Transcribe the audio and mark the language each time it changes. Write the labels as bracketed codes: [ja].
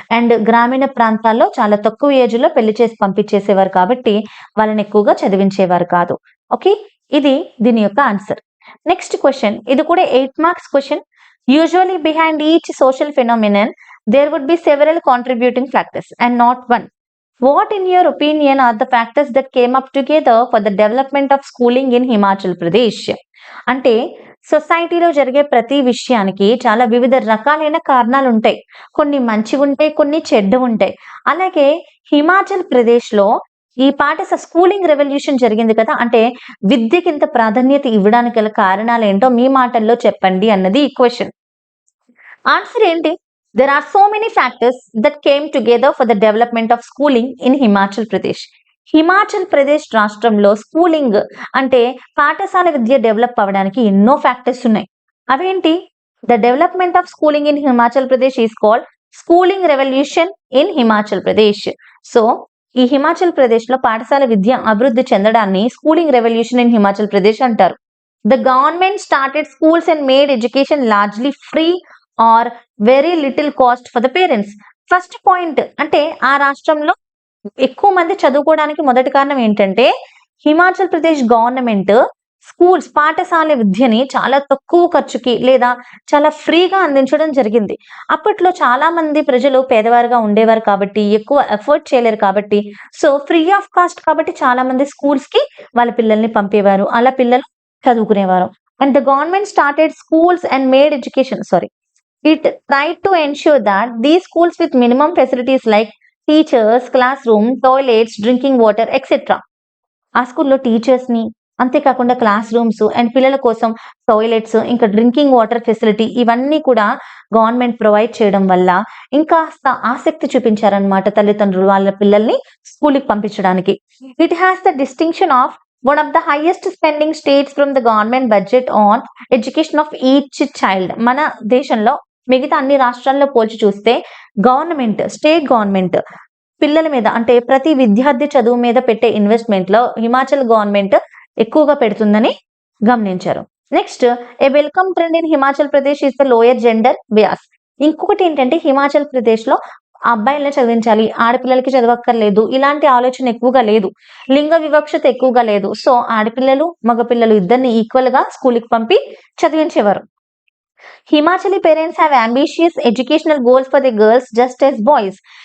[te] And గ్రామీణ ప్రాంతాల్లో చాలా తక్కువ ఏజ్‌లో పెళ్లి చేసి పంపించేసేవారు కాబట్టి వాళ్ళని ఎక్కువగా చదివించేవారు కాదు. ఓకే. ఇది దీని యొక్క ఆన్సర్. నెక్స్ట్ క్వెషన్ ఇది కూడా 8 marks question. [en] Usually behind each social phenomenon there would be several contributing factors and not one. What in your opinion are the factors that came up together for the development of schooling in Himachal Pradesh? [te] అంటే సొసైటీలో జరిగే ప్రతి విషయానికి చాలా వివిధ రకాలైన కారణాలుంటాయి. కొన్ని మంచివుంటాయి, కొన్ని చెడ్డవుంటాయి. అలాగే హిమాచల్ ప్రదేశ్‌లో ఈ స్కూలింగ్ రెవల్యూషన్ జరిగింది కదా! అంటే విద్యకింత ప్రాధాన్యత ఇవ్వడానికి గల కారణాలేంటో మీ మాటల్లో చెప్పండి అన్నది ఈ క్వెషన్. ఆన్సర్ ఏంటి? [en] There are so many factors that came together for the development of schooling in Himachal Pradesh. [te] Himachal Pradesh రాష్ట్రంలో స్కూలింగ్ అంటే పాఠశాల విద్య డెవలప్ అవ్వడానికి ఎన్నో ఫ్యాక్టర్స్ ఉన్నాయి. అవేంటి? [en] The development of schooling in Himachal Pradesh is called schooling revolution in Himachal Pradesh. [te] So, ఈ హిమాచల్ ప్రదేశ్ లో పాఠశాల విద్య అభివృద్ధి చెందడాన్ని [en] schooling revolution in Himachal Pradesh [te] అంటారు. [en] The government started schools and made education largely free or very little cost for the parents. [te] First point అంటే ఆ రాష్ట్రంలో ఎక్కువ మంది చదువుకోవడానికి మొదటి కారణం ఏంటంటే హిమాచల్ ప్రదేశ్ గవర్నమెంట్ పాఠశాల విద్యని చాలా తక్కువ ఖర్చుకి లేదా చాలా ఫ్రీగా అందించడం జరిగింది. అప్పట్లో చాలా మంది ప్రజలు పేదవారుగా ఉండేవారు కాబట్టి ఎక్కువ ఎఫర్ట్ చేయలేరు కాబట్టి [en] free of cost [te] కాబట్టి చాలా మంది స్కూల్స్ కి వాళ్ళ పిల్లల్ని పంపేవారు. అలా పిల్లలు చదువుకునేవారు. [en] And the government started schools and made education It tried to ensure that these schools with minimum facilities like teachers, classroom, toilets, drinking water, etc. [te] ఆ స్కూల్లో టీచర్స్‌ని అంతేకాకుండా క్లాస్ రూమ్స్ అండ్ పిల్లల కోసం టాయిలెట్స్ ఇంకా డ్రింకింగ్ వాటర్ ఫెసిలిటీ ఇవన్నీ కూడా government provide చేయడం వల్ల ఇంకాస్త ఆసక్తి చూపించారన్నమాట తల్లిదండ్రులు వాళ్ళ పిల్లల్ని స్కూల్‌కి పంపించడానికి. [en] It has the distinction of one of the highest spending states from the government budget on education of each child. [te] మన దేశంలో మిగతా అన్ని రాష్ట్రాల్లో పోల్చి చూస్తే స్టేట్ గవర్నమెంట్ పిల్లల మీద అంటే ప్రతి విద్యార్థి చదువు మీద పెట్టే ఇన్వెస్ట్మెంట్ లో హిమాచల్ గవర్నమెంట్ ఎక్కువగా పెడుతుందని గమనించారు. [en] Next a welcome trend in Himachal Pradesh is the lower gender bias. [te] ఇంకొకటి ఏంటంటే హిమాచల్ ప్రదేశ్ లో అబ్బాయిలనే చదివించాలి, ఆడపిల్లలకి చదవక్కర్లేదు ఇలాంటి ఆలోచన ఎక్కువగా లేదు. లింగ వివక్షత ఎక్కువగా లేదు. సో ఆడపిల్లలు మగపిల్లలు ఇద్దరిని ఈక్వల్ గా స్కూల్కి పంపి చదివించేవారు. [en] Himachali parents have ambitious educational goals for their girls just as boys.